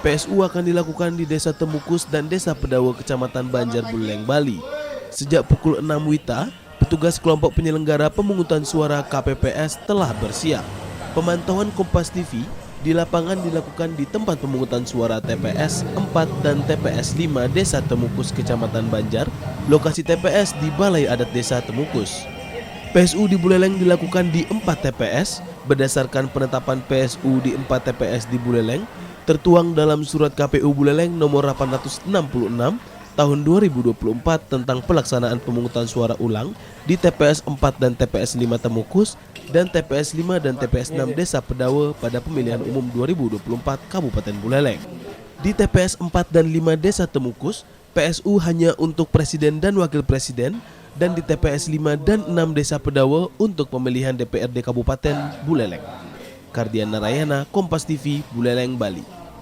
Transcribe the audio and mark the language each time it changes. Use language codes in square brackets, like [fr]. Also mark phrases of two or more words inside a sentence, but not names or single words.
[id] PSU akan dilakukan di Desa Temukus dan Desa Pedawa, Kecamatan Banjar Buleleng, Bali. Sejak pukul 6 WITA, petugas kelompok penyelenggara pemungutan suara KPPS telah bersiap. Pemantauan Kompas TV di lapangan dilakukan di tempat pemungutan suara TPS 4 dan TPS 5 Desa Temukus, Kecamatan Banjar, lokasi TPS di Balai Adat Desa Temukus. PSU di Buleleng dilakukan di 4 TPS berdasarkan penetapan PSU di 4 TPS di Buleleng tertuang dalam Surat KPU Buleleng nomor 866 tahun 2024 tentang pelaksanaan pemungutan suara ulang di TPS 4 dan TPS 5 Temukus dan TPS 5 dan TPS 6 Desa Pedawa pada pemilihan umum 2024 Kabupaten Buleleng. Di TPS 4 dan 5 Desa Temukus, PSU hanya untuk presiden dan wakil presiden, dan di TPS 5 dan 6 Desa Pedawa untuk pemilihan DPRD Kabupaten Buleleng. Kardian Narayana, Kompas TV, Buleleng, Bali.